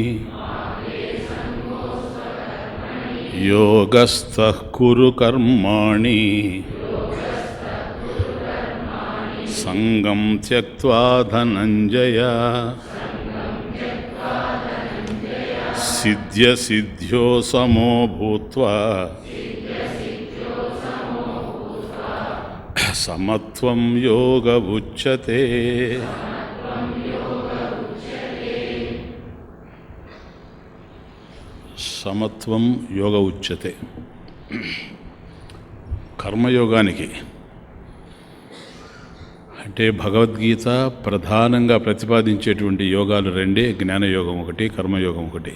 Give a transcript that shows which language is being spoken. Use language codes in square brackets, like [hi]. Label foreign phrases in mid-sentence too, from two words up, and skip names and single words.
[sa] योगस्थः कुरु कर्माणि संगं त्यक्त्वा धनञ्जय सिद्ध्यसिद्ध्यो समो भूत्वा समत्वं योग उच्यते। समत्वं योग उच्यते. [te] కర్మయోగానికి అంటే భగవద్గీత ప్రధానంగా ప్రతిపాదించేటువంటి యోగాలు రెండే, జ్ఞానయోగం ఒకటి, కర్మయోగం ఒకటి.